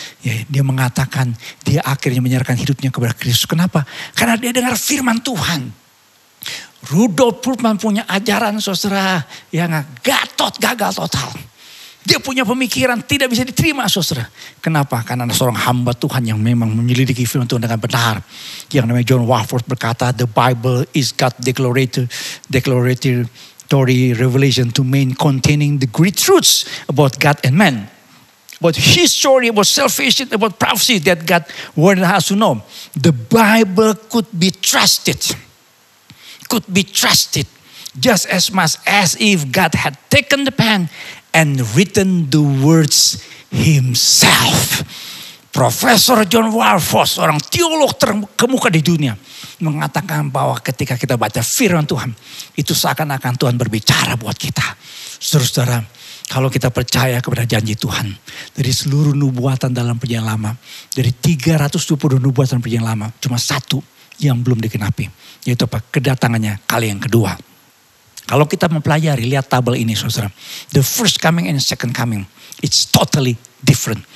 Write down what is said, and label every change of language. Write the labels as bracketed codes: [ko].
[id] Ya, dia mengatakan dia akhirnya menyerahkan hidupnya kepada Kristus. Kenapa? Karena dia dengar firman Tuhan. Rudolf Bultmann punya ajaran saudara yang gagal total. Dia punya pemikiran tidak bisa diterima saudara. Kenapa? Karena ada seorang hamba Tuhan yang memang menyelidiki firman Tuhan dengan benar. Yang namanya [en] John Walvoord [id] berkata, [en] the Bible is God's declaratory revelation to men containing the great truths about God and man. About history, about salvation, about prophecy that God wanted us to know. The Bible could be trusted. Could be trusted just as much as if God had taken the pen and written the words himself. [id] Profesor John Walvoord, seorang teolog terkemuka di dunia, mengatakan bahwa ketika kita baca firman Tuhan, itu seakan-akan Tuhan berbicara buat kita. Saudara, kalau kita percaya kepada janji Tuhan, dari seluruh nubuatan dalam perjanjian lama, dari 320 nubuatan perjanjian lama, cuma satu yang belum digenapi, yaitu apa? Kedatangannya kali yang kedua. Kalau kita mempelajari, lihat tabel ini saudara. [en] The first coming and second coming, it's totally different.